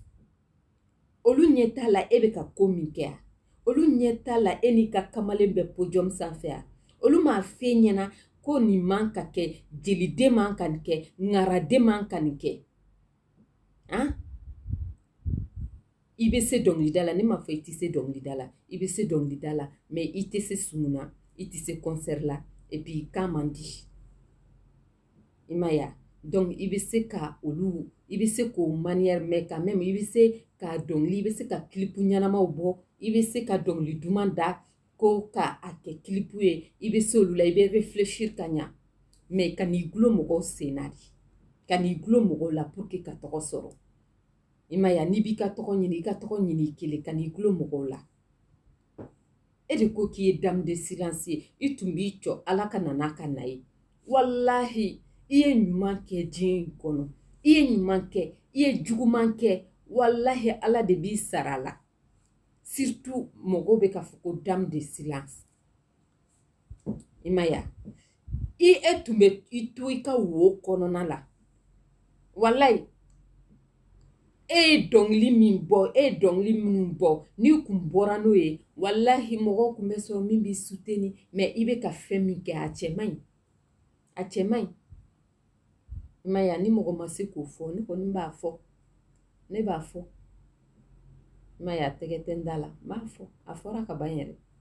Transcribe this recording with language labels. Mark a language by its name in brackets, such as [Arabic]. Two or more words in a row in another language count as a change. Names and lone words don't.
[Bambara] olu ɲɛ t'a la e bɛ ka ko min kɛ olu ɲɛ t'a la e n'i ka kamalen bɛ podium sanfɛ a olu m'a f'e ɲɛna ko nin man ka kɛ jeliden man ka nin kɛ ŋaraden man ka nin kɛ han i bɛ se dɔnkilida la ne m'a fɔ i tɛ se dɔnkilida la i bɛ se dɔnkilida la mais i tɛ se sumuna i tɛ se concert la [French] et puis [Bambara] kan man di i ma ye donc i bɛ se ka olu i bɛ se k'o manière [French] mais quand même [Bambara] i bɛ se ka dɔnkili i bɛ se ka clip ɲɛnamaw bɔ i bɛ se ka dɔnkili duman da ko ka a kɛ clip ye i bɛ se olu la i bɛ réfléchir ka ɲa mais ka n'i gulo mɔgɔw sen na de ka n'i gulo mɔgɔw la pour que ka tɔgɔ sɔrɔ i ma ye n'i b'i ka tɔgɔ ɲini i ka tɔgɔ ɲini i kelen ka n'i gulo mɔgɔw la e de ko k'i ye [French] dame de silence [Bambara] ye i tun b'i jɔ ala ka na n'a ka na ye walahi i ye ɲuman kɛ diɲɛ in kɔnɔ i ye ɲuman kɛ i ye juguman kɛ walahi ala de b'i sara la surtout mɔgɔw bɛ k'a fɔ ko [French] dame de silence [Bambara] i ma ye e tun bɛ i to i ka wo kɔnɔna la walahi e ye dɔnkili min bɔ e ye dɔnkili minnu bɔ n'i kun bɔra n'o ye walahi mɔgɔw kun bɛ sɔrɔ min b'i soutenir mais i bɛ ka fɛn min kɛ a cɛ man ɲi a cɛ man ɲi i ma ye ni mɔgɔ ma se k'o fɔ ne kɔni b'a fɔ ne b'a fɔ i ma ye a tɛgɛ tɛ n da la n b'a fɔ a fɔra ka ban yɛrɛ